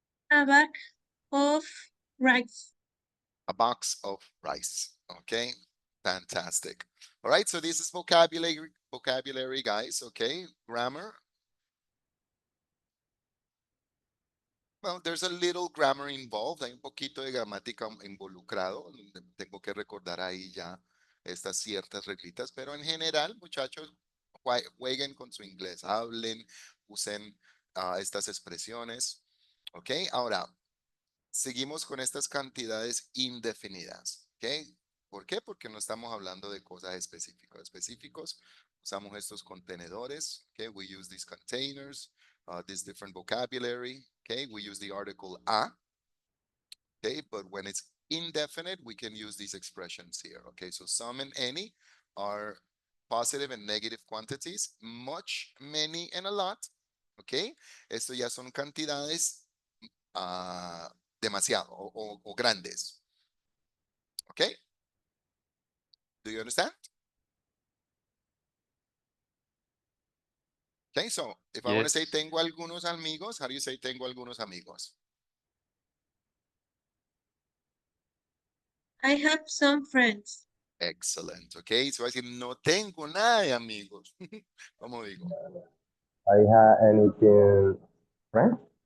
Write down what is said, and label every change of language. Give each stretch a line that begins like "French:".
English: A bag of rice. a box of rice. Okay, fantastic. All right, so this is vocabulary, guys. Okay, grammar. Well, there's a little grammar involved.
Spanish: Hay un poquito de gramática involucrado. Donde tengo que recordar ahí ya estas ciertas reglitas, pero en general, muchachos, jueguen con su inglés, hablen, usen estas expresiones. Ok, ahora seguimos con estas cantidades indefinidas. ¿Ok? ¿Por qué? Porque no estamos hablando de cosas específicas. Específicos, usamos estos contenedores.
English: ¿Ok? We use these containers, this different vocabulary. ¿Ok? We use the article a. ¿Ok? But when it's indefinite, we can use these expressions here. ¿Ok? So some and any are positive and negative quantities. Much, many, and a lot. ¿Ok?
Spanish: Esto ya son cantidades demasiado o grandes.
English: Okay? Do you understand? Okay, so if I want to say Yes.
Spanish: tengo algunos amigos,
English: how do you say
Spanish: tengo algunos amigos?
English: I have some friends. Excellent. Okay, so I
Spanish: decir no tengo nada de amigos. ¿Cómo digo?
English: I have anything, friends?